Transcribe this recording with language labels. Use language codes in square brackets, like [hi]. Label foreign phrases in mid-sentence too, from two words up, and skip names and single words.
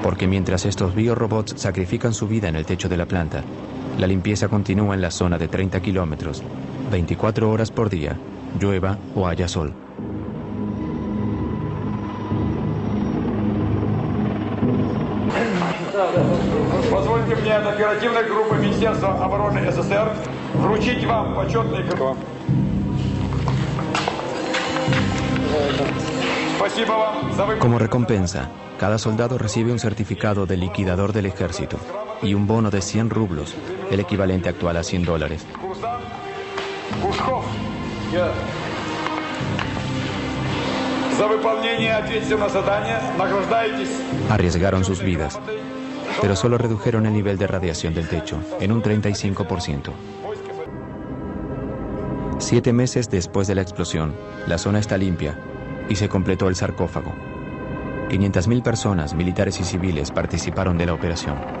[es] Porque mientras estos biorobots sacrifican su vida en el techo de la planta, la limpieza continúa en la zona de 30 kilómetros, 24 horas por día, llueva o haya sol. [ru] Позвольте мне от оперативной группы Министерства обороны СССР вручить вам почетный кров. Спасибо вам за [es] Como recompensa, cada soldado recibe un certificado de liquidador del ejército y un bono de 100 rublos, el equivalente actual a $100. [ru] Пушков. За выполнение ответственного задания награждаетесь. [es] Arriesgaron sus vidas, pero solo redujeron el nivel de radiación del techo en un 35%. 7 meses después de la explosión, la zona está limpia y se completó el sarcófago. 500.000 personas, militares y civiles, participaron de la operación.